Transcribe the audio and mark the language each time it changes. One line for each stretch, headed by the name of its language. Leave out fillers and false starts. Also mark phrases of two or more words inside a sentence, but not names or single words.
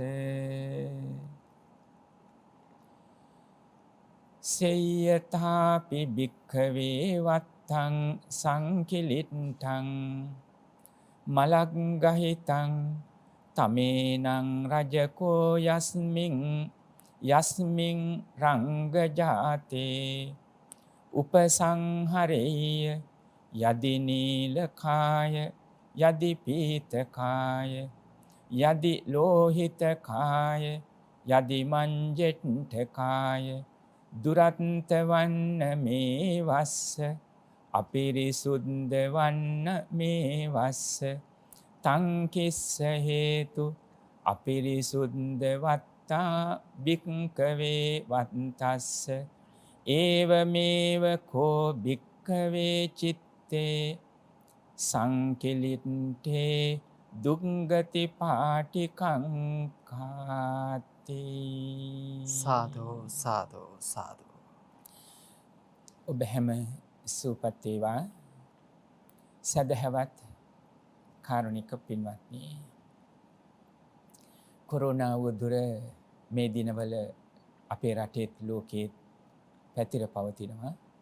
Pali: සේයථාපි භික්ඛවේ වත්තං සංකිලිට්ඨං මලග්ගහිතං තමේනං රජකෝ යස්මින් රංගජාතේ උපසංහරේය යදි නීලකාය යදි පීතකාය යදි ලෝහිතකාය යදි මංජෙට්ඨකාය දුරත්ත වන්න මේ වස්ස අපිරිසුද්ධ වන්න මේ වස්ස තං කිස්ස හේතු අපිරිසුද්ධ වත්තා භික්ඛවේ වත්තස්ස ඒවමේව කෝ භික්ඛවේ චිත්තේ සංකිලිට්ඨේ දුංගති පාටිකං කාති. සාදු සාදු සාදු.
Sinhala: ඔබ හැම සුවපත් වේවා. සදහවත් කාරුණික පින්වත්නි, කොරෝනා වදුර මේ දිනවල අපේ රටේත් ලෝකේත් පැතිර පවතිනවා.